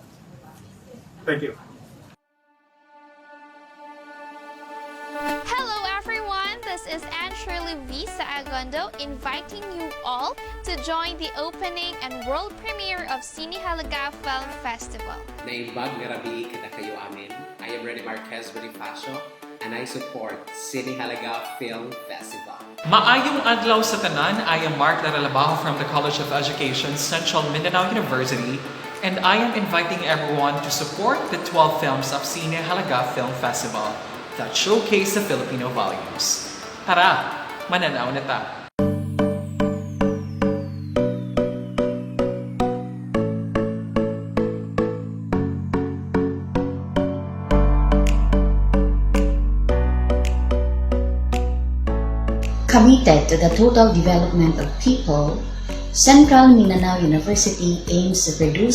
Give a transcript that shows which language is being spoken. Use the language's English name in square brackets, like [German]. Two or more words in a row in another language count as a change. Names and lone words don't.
[English] Thank you. Hello everyone, this is Anne Shirley V. Saagondo inviting you all to join the opening and world premiere of Sine Halaga Film Festival. [Iloko] Naimbag nga rabi kada kayo amin. [English] I am Rene Marquez Bonifacio and I support Sine Halaga Film Festival. [Cebuano] Maayong adlaw sa tanan, [English] I am Mark Laralabajo from the College of Education, Central Mindanao University, and I am inviting everyone to support the 12 films of Sine Halaga Film Festival that showcase the Filipino values. [Cebuano] Tara, mananaw na ta! [English] Committed to the total development of people, Central Mindanao University aims to produce